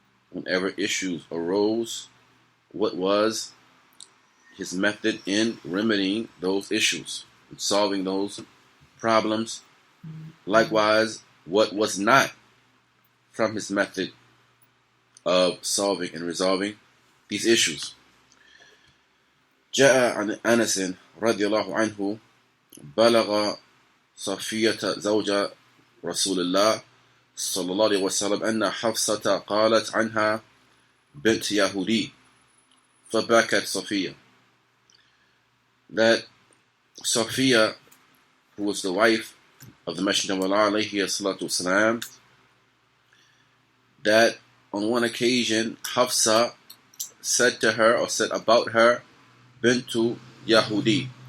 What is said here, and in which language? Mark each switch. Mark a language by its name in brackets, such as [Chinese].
[English] Whenever issues arose, what was his method in remedying those issues and solving those problems? Likewise, what was not from his method of solving and resolving these issues? [Arabic] جاء عن أنس رضي الله عنه بلغ صفية زوج رسول الله صلى الله عليه وسلم أن حفصة قالت عنها بنت يهودي فبكت صفية. [English] That Sophia, who was the wife of the Messenger of Allah alayhi salatu wasalam, that on one occasion Hafsa said to her, or said about her, [Arabic] Bintu Yahudi.